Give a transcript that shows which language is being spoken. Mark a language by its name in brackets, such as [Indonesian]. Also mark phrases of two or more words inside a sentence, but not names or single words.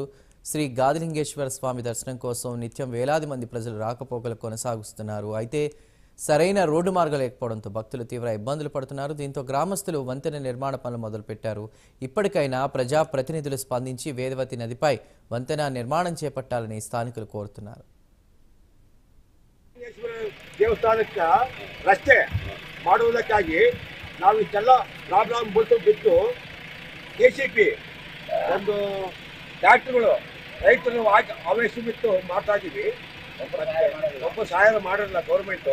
[Telugu] శ్రీ గాదిలింగేశ్వర స్వామి దర్శనం కోసం నిత్యం వేలాది మంది ప్రజలు రాకపోకలు కొనసాగిస్తున్నారు. అయితే సరైన రోడ్డు మార్గం లేకపోవడంతో భక్తులు తీవ్ర ఇబ్బందులు పడుతున్నారు. దీంతో గ్రామస్తులు వంతెన నిర్మాణ పనులు మొదలుపెట్టారు. ఇప్పటికైనా ప్రజా ప్రతినిధులు ಸ್ಪಂದಿಸಿ వేదవతి నదిపై వంతెన నిర్మాణం చేపట్టాలని స్థానికులు కోరుతున్నారు. [Kannada] ದೇವಸ್ಥಾನಕ್ಕೆ ರಸ್ತೆ ಮಾಡುವುದಕ್ಕಾಗಿ ನಾವು ಇಷ್ಟೆಲ್ಲ ಪ್ರಾಬ್ಲಮ್ ಬಿಟ್ಟು KCP ಒಂದು ಟ್ಯಾಕ್ಟರ್ಗಳು ರೈತರು ಆವೇಶ ಬಿಟ್ಟು ಮಾಡ್ತಾ ಇದ್ದೀವಿ. ಒಬ್ಬ ಸಹಾಯ ಮಾಡಿರಲ್ಲ ಗೌರ್ಮೆಂಟು.